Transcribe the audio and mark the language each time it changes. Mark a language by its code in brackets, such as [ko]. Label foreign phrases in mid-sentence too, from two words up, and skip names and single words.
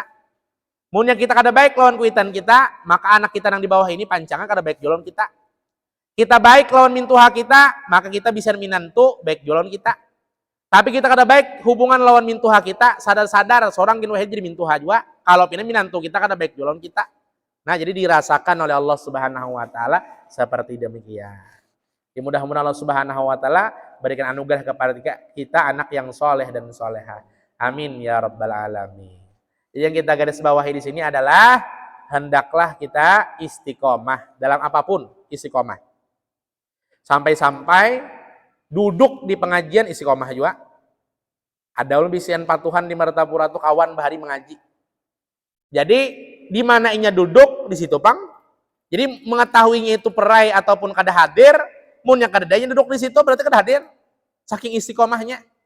[bjn] Munnya kita kada baik lawan kuitan kita, maka anak kita nang di bawah ini pancangan kada baik jualan kita. Kita baik lawan mintuha kita, maka kita bisa minantu baik jualan kita. Tapi kita kada baik hubungan lawan mintuha kita, sadar-sadar seorang gin wahid jadi mintuha juga. Kalau pina minantu kita kada baik jualan kita. [id] Nah, jadi dirasakan oleh Allah [ar] سبحانه وتعالى [id] seperti demikian. Ya, mudah-mudahan Allah [ar] سبحانه وتعالى [id] berikan anugerah kepada kita anak yang soleh dan soleha. [ar] آمين يا رب العالمين. [id] Yang kita garis bawahi di sini adalah hendaklah kita istiqomah dalam apapun, istiqomah. Sampai-sampai duduk di pengajian istiqomah juga. [bjn] Ada ulun bisian patuhan di Martapura tuh kawan bahari mengaji. Jadi di mana inya duduk di situ pang. Jadi mengetahuinya itu perai ataupun kada hadir, mun yang kada daya duduk di situ berarti kada hadir. Saking istiqomahnya.